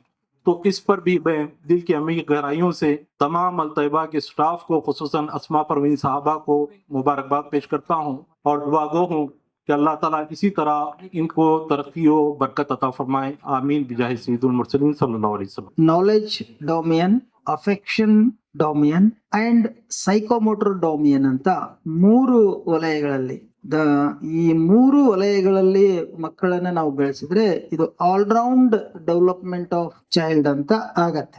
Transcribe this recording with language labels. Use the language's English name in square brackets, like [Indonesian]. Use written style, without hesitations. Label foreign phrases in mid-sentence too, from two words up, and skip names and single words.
[Urdu] تو اس پر بھی میں دل کی عمیق گہرائیوں سے تمام الطیبہ کے سٹاف کو خصوصاً اسما پروین صاحبہ کو مبارکباد پیش کرتا ہوں اور دعا گو ہوں کہ اللہ تعالیٰ اسی طرح ان کو ترقی و برکت عطا فرمائے. آمین [Arabic] بجاہ سید المرسلین صلی اللہ علیہ وسلم. [English] knowledge domain, affection domain and psychomotor domain [Kannada] ಅಂತ 3 ವಲಯಗಳಲ್ಲಿ ಈ 3 ವಲಯಗಳಲ್ಲಿ ಮಕ್ಕಳನ್ನ ನಾವು ಬೆಳೆಸಿದ್ರೆ ಇದು [English] all-round development of child [Kannada] ಅಂತ ಆಗತ್ತೆ.